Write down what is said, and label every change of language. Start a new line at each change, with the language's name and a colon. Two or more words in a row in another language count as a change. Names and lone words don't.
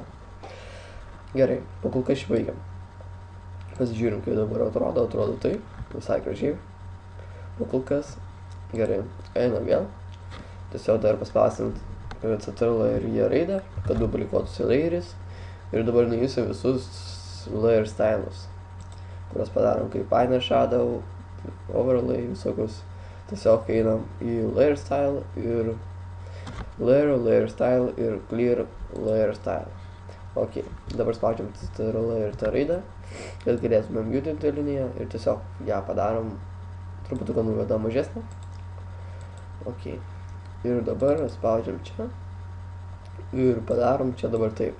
Lithuanian: Gerai, pakol kas išbaigiam. Pasižiūrim, kaip dabar atrodo taip, visai gražiai. Pakol kas, gerai, einam vėl. Tiesiog dar paspausint Ctrl ir J raidę, kad duplikuotųsi layeris. Ir dabar nuėjusim visus
English: layer stylus,
Lithuanian: kuriuos padarom kaip
English: inner shadow,
Lithuanian: overlay, visokius. Tiesiog einam į
English: layer style
Lithuanian: ir
English: layer style
Lithuanian: ir
English: clear layer style.
Lithuanian: Ok, dabar spaudžiam Ctrl ir T raidę, kad galėtumėm judinti liniją ir tiesiog ją padarom truputuką nuvedam mažesnę. Ok, ir dabar spaudžiam čia ir padarom čia dabar taip.